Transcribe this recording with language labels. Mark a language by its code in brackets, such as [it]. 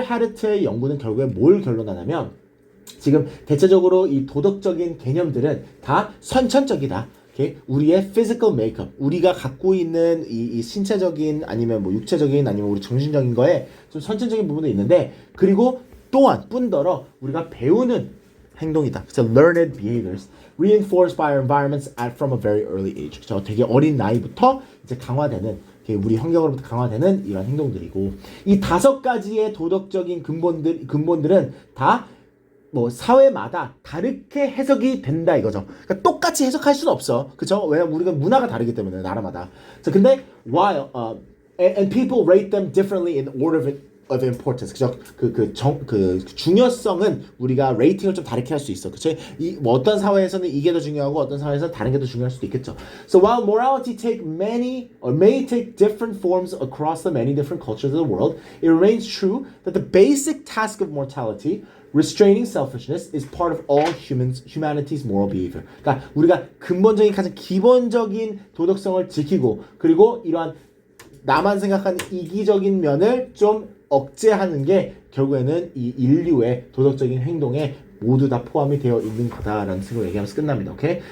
[ko] Hadit의 연구는 결국에 뭘 결론하냐면 지금 대체적으로 이 도덕적인 개념들은 다 선천적이다. 오케이? 우리의 [en] physical makeup, [ko] 우리가 갖고 있는 이 신체적인 아니면 뭐 육체적인 아니면 우리 정신적인 거에 좀 선천적인 부분도 있는데 그리고 또한 뿐더러 우리가 배우는 행동이다. 그래서 [en] learned behaviors reinforced by our environments at from a very early age. [ko] 그래서 되게 어린 나이부터 이제 강화되는 우리 환경으로부터 강화되는 이런 행동들이고 이 5가지의 도덕적인 근본들은 다 뭐 사회마다 다르게 해석이 된다 이거죠. 그러니까 똑같이 해석할 수는 없어. 그렇죠? 왜냐면 우리가 문화가 다르기 때문에 나라마다. 자, 근데 [en] while and people rate them differently in order of importance. [ko] 그죠? 그 중요성은 우리가 레이팅을 좀 다르게 할 수 있어. 그치? 뭐 어떤 사회에서는 이게 더 중요하고 어떤 사회에서는 다른 게 더 중요할 수도 있겠죠. [en] So while morality may take different forms across the many different cultures of the world, it remains true that the basic task of mortality restraining selfishness is part of all humanity's moral behavior. [ko] 그러니까 우리가 근본적인 가장 기본적인 도덕성을 지키고 그리고 이러한 나만 생각하는 이기적인 면을 좀 억제하는 게 결국에는 이 인류의 도덕적인 행동에 모두 다 포함이 되어 있는 거다라는 식으로 얘기하면서 끝납니다. 오케이?